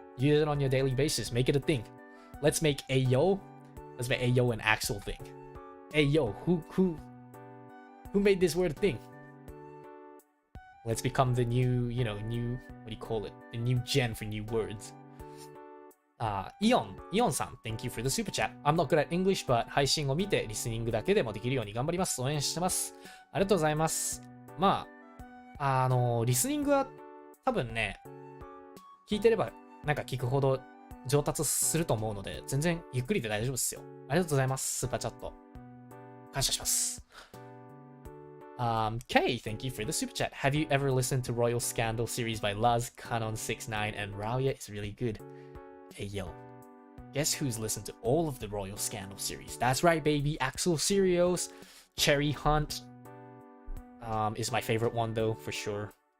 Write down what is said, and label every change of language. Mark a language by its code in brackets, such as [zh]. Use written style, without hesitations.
[en] Use it on your daily basis. Make it a thing. Let's make Ayo an Axel thing. Ayo, who made this word a thing? Let's become the new, what do you call it? The new gen for new words. Eon-san, thank you for the super chat. I'm not good at English, but [ja] 配信を見てリスニングだけでもできるように頑張ります。応援してます。ありがとうございます。まあ、リスニングは多分ね、聞いてればなんか聞くほど上達すると思うので、全然ゆっくりで大丈夫ですよ。ありがとうございます。スーパーチャット。感謝します。 [en] Kay, thank you for the super chat. Have you ever listened to Royal Scandal series by Luz, Canon 69, and Rauya? It's really good. Hey yo, guess who's listened to all of the Royal Scandal series? That's right, baby. Axel Syrios. Cherry Hunt is my favorite one though, for sure.